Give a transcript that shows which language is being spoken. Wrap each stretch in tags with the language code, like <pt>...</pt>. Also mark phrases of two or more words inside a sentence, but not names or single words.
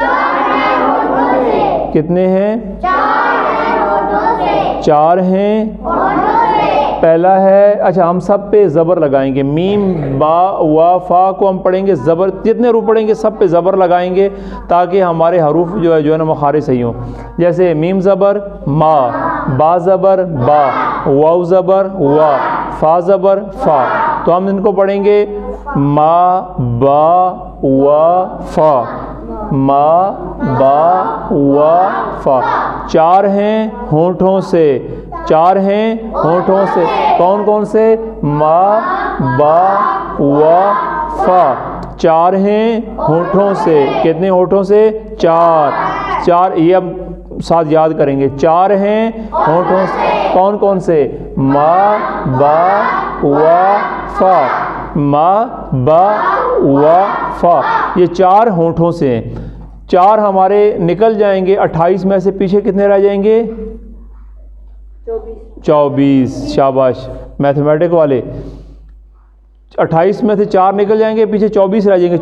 <ur>کتنے ہیں؟ 4 ہیں۔ پہلا ہے، اچھا ہم سب پہ زبر لگائیں گے۔ میم، با، وا، فا کو ہم پڑھیں گے زبر، جتنے حروف پڑھیں گے سب پہ زبر لگائیں گے، تاکہ ہمارے حروف جو ہے نا مخارج صحیح ہوں۔ جیسے میم زبر ما، با زبر با، واو زبر وا، فا زبر فا۔ تو ہم ان کو پڑھیں گے ما، با، وا، فا، ما، با، وا، فا۔ 4 ہیں ہونٹوں سے۔ 4 ہیں ہونٹوں سے۔ کون کون سے؟ ما، با، وا، فا۔ 4 ہیں ہونٹوں سے۔ کتنے ہونٹوں سے؟ 4۔ یہ اب ساتھ یاد کریں گے۔ 4 ہیں ہونٹوں سے۔ کون کون سے؟ ما، با، وا، فا۔ ما، با، وا، فا۔ یہ 4 ہونٹوں سے ہیں۔ 4 ہمارے نکل جائیں گے۔ 28 میں سے پیچھے کتنے رہ جائیں گے؟ 24۔ شاباش میتھمیٹک والے۔ 28 میں سے 4 نکل جائیں گے، پیچھے 24 رہ جائیں گے۔</ur>